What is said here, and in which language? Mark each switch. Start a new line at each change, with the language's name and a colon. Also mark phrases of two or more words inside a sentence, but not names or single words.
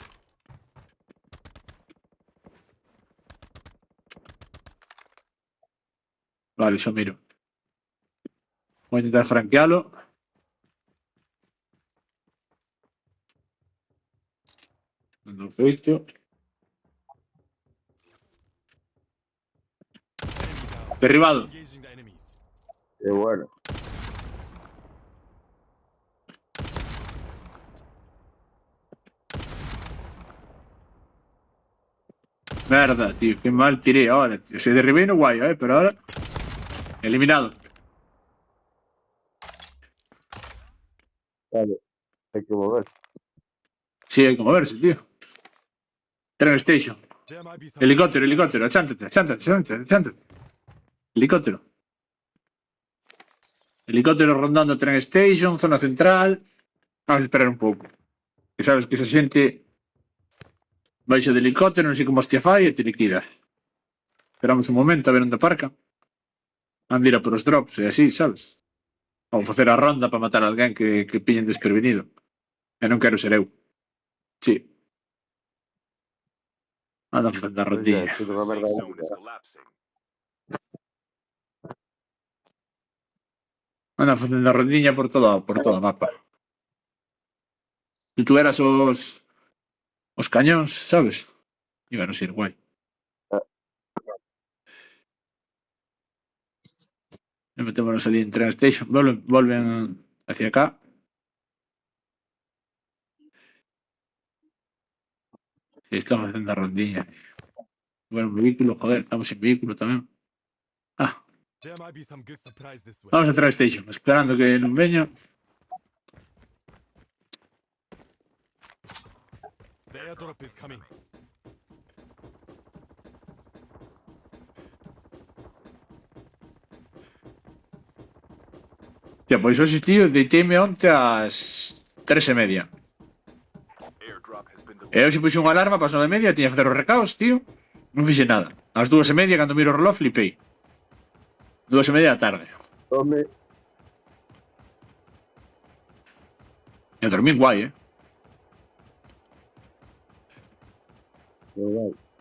Galician: Vale, xa miro. Vou intentar franquealo. Dando feito. Derribado.
English: Engaging the enemies.
Galician: É bueno. Merda, tío, que mal
Spanish: tiré ahora,
Galician: tío. Se derribé no guay, pero ahora... Eliminado. Vale, hai que mover. Sí, hai que moverse, tío. Train Station.
English: There might be some
Galician: Helicóptero, helicóptero. Achántate, achántate, achántate, achántate. Helicóptero. Helicóptero rondando Train Station, zona central. Vamos a esperar un pouco. Que sabes que esa xente baixa de helicóptero, non sei como hostia fai e te liquida. Esperamos un momento a ver onde aparca. Han de ir a por os drops e así, sabes? Vamos facer a ronda para matar a alguén que pillen desprevenido. E non quero ser eu. Sí. Anda facendo a rondilla. Pois é, unha merda
English: safe zone is
Galician: única.
English: collapsing.
Galician: Anda facendo a rondiña por todo o mapa. Se tú eras os cañóns, sabes? Iban a ser guai. E metémonos ali en Train Station.
Spanish: Volven hacia acá.
Galician: Sí, estamos facendo a rondiña. Bueno, un vehículo, joder, estamos
Spanish: sin vehículo
Galician: tamén. Ah,
English: There might be some good surprise this way.
Galician: vamos a Train Station, esperando que non veña.
English: The Airdrop. Airdrop is coming.
Galician: Tío, pois hoxe, tío, deiteime onte ás 3:30.
English: Airdrop has been
Galician: E
English: delivered.
Galician: hoxe puxo unha alarma para as 9:30, tiña que facer os recaos, tío. Non fixe nada. Ás 2:30, cando miro o reloj, flipei. 2:30 da tarde. Tome. E dormín guai, Igual.